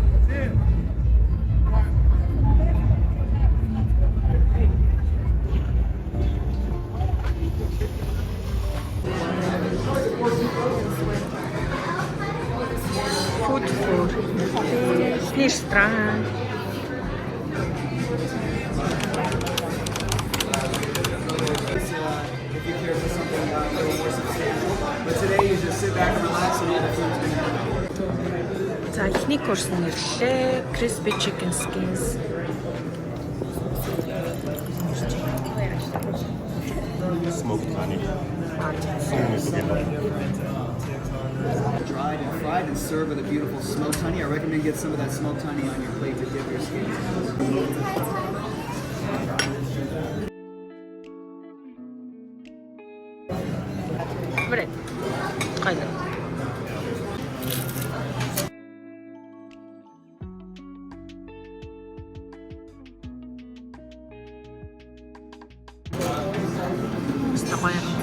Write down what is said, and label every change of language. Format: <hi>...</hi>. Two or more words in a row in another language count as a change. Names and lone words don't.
<en>Food for restaurant. If you care for something a little more substantial. But today you just sit back and relax and all the food's going to come.</en> <mn>За эхний курс нь ирлээ.</mn> <en>Crispy chicken skins. Smoked honey. Dried and fried and served with a beautiful smoked honey. I recommend get some of that smoked honey on your plate to dip your skin.</en> <ko>그래. 가자. 진짜 과연</ko>